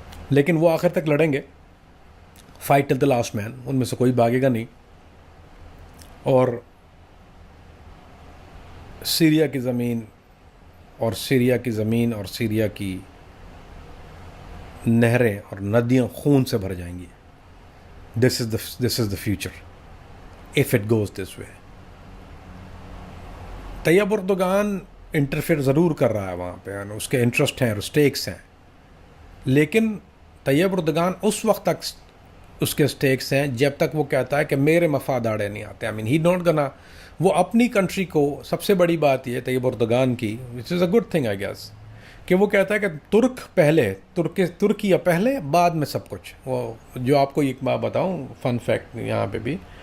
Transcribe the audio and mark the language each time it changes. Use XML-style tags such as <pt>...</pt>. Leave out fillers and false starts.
<ur>لیکن وہ آخر تک لڑیں گے.</ur> <en>Fight till the last man.</en> <ur>ان میں سے کوئی بھاگے گا نہیں. اور سیریا کی زمین اور سیریا کی نہریں اور ندیاں خون سے بھر جائیں گی.</ur> <en>This is the future if it goes this way.</en> <ur>Tayyip Erdogan interfere ضرور کر رہا ہے وہاں پہ, اس کے انٹرسٹ ہیں اور اسٹیکس ہیں, لیکن طیب اردوغان اس وقت تک اس کے اسٹیکس ہیں جب تک وہ کہتا ہے کہ میرے مفاد آڑے نہیں آتے.</ur> <en>I mean he not gonna.</en> <ur>وہ اپنی کنٹری کو, سب سے بڑی بات یہ طیب اردوغان کی,</ur> <en>which is a good thing I guess,</en> <ur>کہ وہ کہتا ہے کہ ترک پہلے, ترکیہ پہلے, بعد میں سب کچھ. وہ جو آپ کو ایک بات بتاؤں, فن فیکٹ یہاں پہ بھی,</ur>